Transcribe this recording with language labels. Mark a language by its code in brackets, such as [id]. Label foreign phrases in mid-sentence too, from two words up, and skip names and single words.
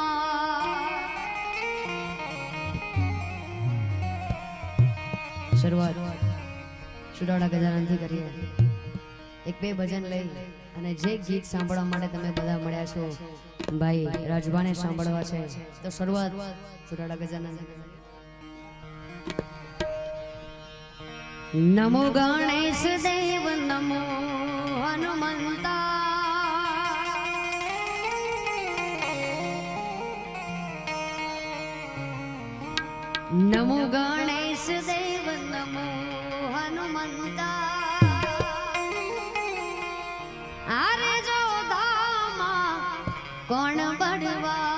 [gu] શરૂઆત સુડાળા ગજાનનથી કરીએ એક બે ભજન લઈ અને જે ગીત સાંભળવા માટે તમે બધા મળ્યા છો ભાઈ રાજભાને સાંભળવા છે તો શરૂઆત સુડાળા ગજાનન [hi] नमो गणेश देव नमो हनुमंता नमो गणेश देव नमो हनुमंता अरे जो धामा कौन बढ़वा